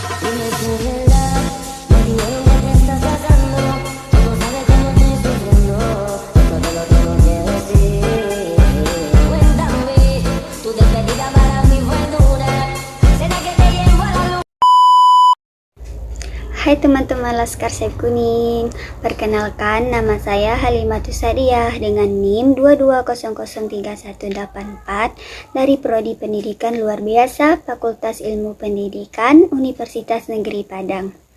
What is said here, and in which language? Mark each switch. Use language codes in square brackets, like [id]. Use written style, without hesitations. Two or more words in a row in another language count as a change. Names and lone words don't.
[es] Dime tu verdad, me dijeron que te estás casando. Tú no sabes cómo estoy sufriendo, esto te lo tengo que decir. Cuéntame, tu despedida para mí fue dura. ¿Será que te llevo a la luna? [id] Hai teman-teman Laskar Sayap Kuning, perkenalkan nama saya Halimatus Sadiah dengan NIM 22003184 dari Prodi Pendidikan Luar Biasa Fakultas Ilmu Pendidikan Universitas Negeri Padang.